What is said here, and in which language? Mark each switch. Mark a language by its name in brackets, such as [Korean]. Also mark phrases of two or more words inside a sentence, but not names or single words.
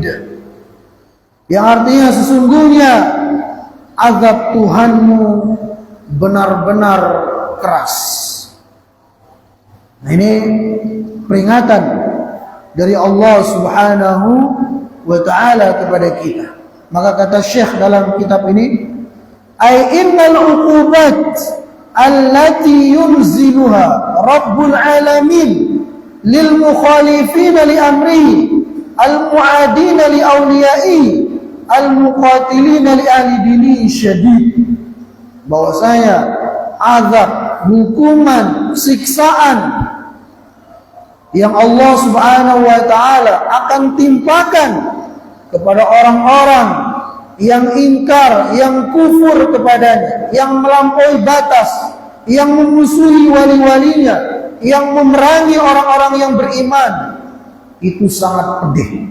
[Indonesian] Yang artinya sesungguhnya azab Tuhanmu benar-benar keras. Nah, ini peringatan dari Allah [Arabic] سبحانه وتعالى [Indonesian] kepada kita. Maka kata Syekh dalam kitab ini, [Arabic] أي إن العقوبات التي ينزلها رب العالمين للمخالفين لأمره المعادين لأوليائه المقاتلين لأهل دينه شديد. [Indonesian] Bahwasanya azab, hukuman, siksaan yang Allah [Arabic] سبحانه وتعالى [Indonesian] akan timpakan kepada orang-orang yang ingkar, yang kufur kepadanya, yang melampaui batas, yang memusuhi wali-walinya, yang memerangi orang-orang yang beriman, itu sangat pedih.